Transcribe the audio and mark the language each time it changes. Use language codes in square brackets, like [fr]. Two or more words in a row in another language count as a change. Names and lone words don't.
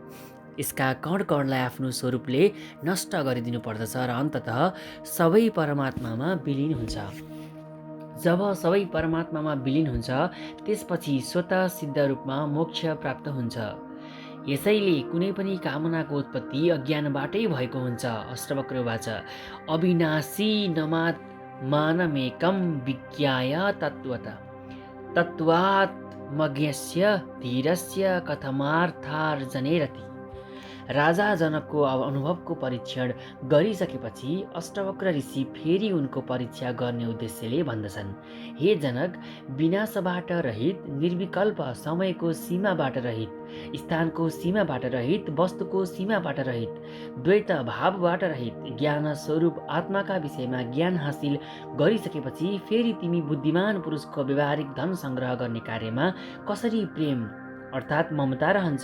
[ne] यसका कण कणलाई आफ्नो स्वरूपले नष्ट गरिदिनु पर्दछ र अन्ततः सबै परमात्मामा विलिन हुन्छ। जब सबै परमात्मामा विलिन हुन्छ त्यसपछि स्वतः सिद्ध रूपमा मोक्ष प्राप्त हुन्छ। यसैले कुनै पनि कामनाको उत्पत्ति अज्ञानबाटै भएको हुन्छ। [sa] अष्टवक्र उवाच, अविनाशी नमात् मानमेकं विज्ञाय तत्त्वात्मज्ञस्य धीरस्य कथमार्थार्जने रति। [ne] राजा जनकको अनुभवको परीक्षण गरिसकेपछि अष्टवक्र ऋषि फेरि उनको परीक्षा गर्ने उद्देश्यले भन्दछन्, हे जनक, विनाशबाट रहित, निर्विकल्प, समयको सीमाबाट रहित, स्थानको सीमाबाट रहित, वस्तुको सीमाबाट रहित, द्वैत भावबाट रहित, ज्ञान स्वरूप आत्माका विषयमा ज्ञान हासिल गरिसकेपछि फेरि तिमी बुद्धिमान पुरुषको व्यवहारिक धन सङ्ग्रह गर्ने कार्यमा कसरी प्रेम अर्थात् ममता रहन्छ?